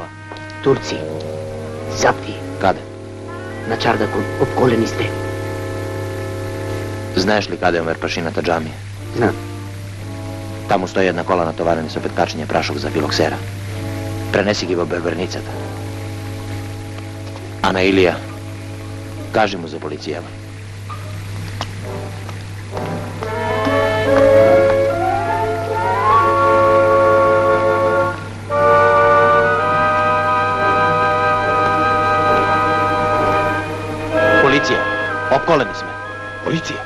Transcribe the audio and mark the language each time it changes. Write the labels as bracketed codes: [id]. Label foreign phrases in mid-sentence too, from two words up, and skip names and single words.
[mk] Турци. Запти. Каде? На чардакот, обколени сте. Знаеш ли каде е Омер Пашината џамија? Знам. Таму стои една кола натоварена со петкачиња прашок за филоксера. Пренеси ги во беберницата. Ана Илија, кажи му за полицијама. Полиција, опколени сме. Полиција.